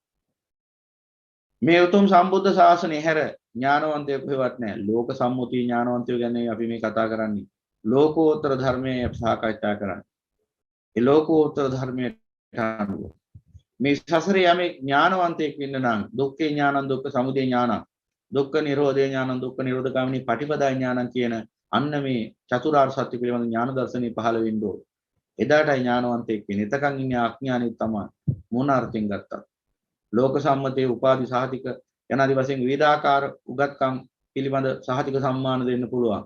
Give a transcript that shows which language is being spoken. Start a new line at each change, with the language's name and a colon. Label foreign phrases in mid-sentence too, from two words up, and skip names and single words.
Sinhala: මේ උතුම් සම්බුද්ධ ශාසනය හැර ඥානවන්තයෙක් කොහෙවත් නැහැ. ලෝක සම්මුති ඥානවන්තයෝ ගැන අපි මේ කතා කරන්නේ. ලෝකෝත්තර ධර්මයේ සාකච්ඡා කරන්නේ. ඒ ලෝකෝත්තර ධර්මයේ අනුව මේ සසරේ යමේ ඥානවන්තයෙක් වෙන්න නම්
Pali: දුක්ඛේ ඥානං දුක්ඛ සමුදය ඥානං දුක්ඛ නිරෝධේ ඥානං දුක්ඛ නිරෝධ ගාමිනී පටිපදා ඥානං
Sinhala: කියන අන්න මේ චතුරාර්ය සත්‍ය පිළිබඳ ඥාන දර්ශනේ පහළ වෙන්න ඕන. එදාටයි ඥානවන්තයෙක් වෙන්නේ. එතකන් ඉන්නේ අඥානෙ තමයි. මොන අර්ථයෙන් ගත්තා. ලෝක සම්මතයේ උපාදි සහතික යනාදි වශයෙන් විවිධාකාර උගත්කම් පිළිබඳ සහතික සම්මාන දෙන්න පුළුවන්.